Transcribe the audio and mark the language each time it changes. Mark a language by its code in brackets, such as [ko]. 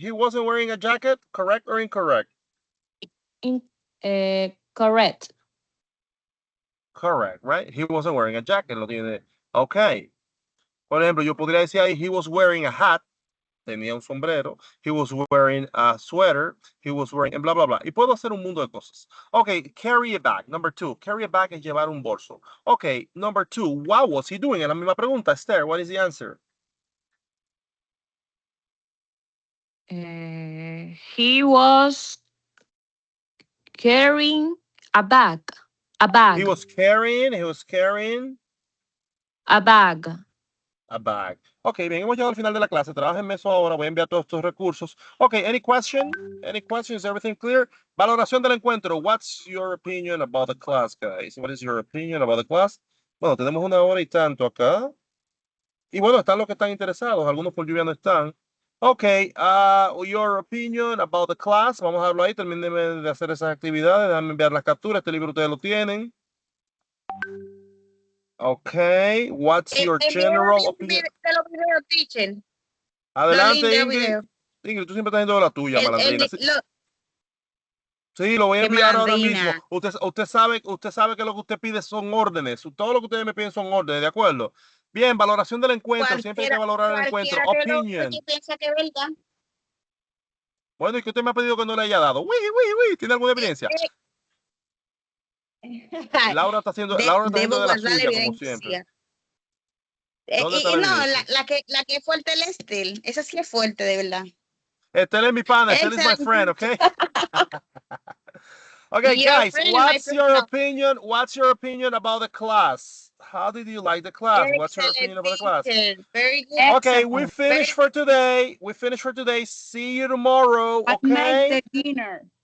[en] He wasn't wearing a jacket. Correct or incorrect? Correct. Correct, right? He wasn't wearing a jacket. [es] Lo tiene. Okay. Por ejemplo, yo podría decir ahí, [en] he was wearing a hat. [es] Tenía un sombrero. [en] He was wearing a sweater. He was wearing, bla, bla, bla. [es] Y puedo hacer un mundo de cosas. [en] Okay, carry a bag. Number 2. Carry a bag [es] es llevar un bolso. [en] Okay, number 2. What was he doing? [es] Es la misma pregunta. [en] Esther, what is the answer? He was carrying a bag. A bag. He was carrying a bag. a bag. [es] Ok, bien, hemos llegado al final de la clase. Trabajen eso ahora. Voy a enviar todos estos recursos. [en] Ok, any question? Any questions? Everything clear? [es] Valoración del encuentro. [en] What's your opinion about the class, guys? What is your opinion about the class? [es] Bueno, tenemos 1 hora y tanto acá. Y bueno, están los que están interesados. Algunos por lluvia no están. Ok, your opinion about the class. Vamos a verlo ahí. Terminen de hacer esas actividades. Déjame enviar las capturas. Este libro ustedes lo tienen. [en] Okay, what's your general opinion? [es] De los videos, teacher. Adelante, Ingrid. Ingrid, tú siempre estás haciendo la tuya, malandrina. Sí, lo voy a enviar ahora mismo. Usted sabe que lo que usted pide son órdenes. Todo lo que ustedes me piden son órdenes, ¿de acuerdo? Bien, valoración del encuentro. Siempre hay que valorar el encuentro. [en] Opinion. [es] Piensa que es verdad. Bueno, ¿y que usted me ha pedido que no le haya dado? ¿Tiene alguna evidencia? Laura está haciendo de la suya, como siempre. ¿Dónde está la que es fuerte es Estel. Esa sí es fuerte, de verdad. Estel es mi pana. [en] Estel is my friend, okay? Okay, guys, what's your opinion? What's your opinion about the class? How did you like the class? What's your opinion about the class? Very good. Okay, we finished for today. See you tomorrow, okay? Make the dinner.